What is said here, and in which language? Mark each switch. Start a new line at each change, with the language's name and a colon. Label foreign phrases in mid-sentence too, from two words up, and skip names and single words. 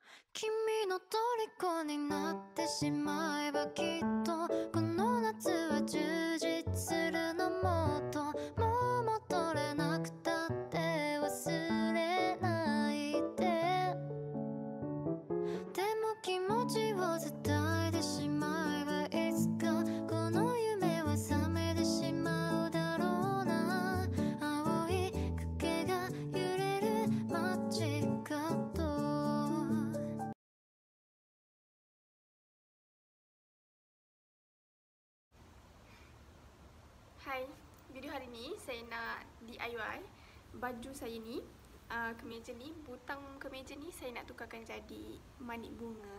Japanese: 君の虜になってしまえばきっとこの夏は充実するのもっともう戻れなくたって忘れないででも気持ちを伝えてしまえばいつかこの夢は覚めてしまうだろうな青い影が揺れる街角
Malay: Hai, video hari ni saya nak DIY baju saya ni, kemeja ni, butang kemeja ni saya nak tukarkan jadi manik bunga.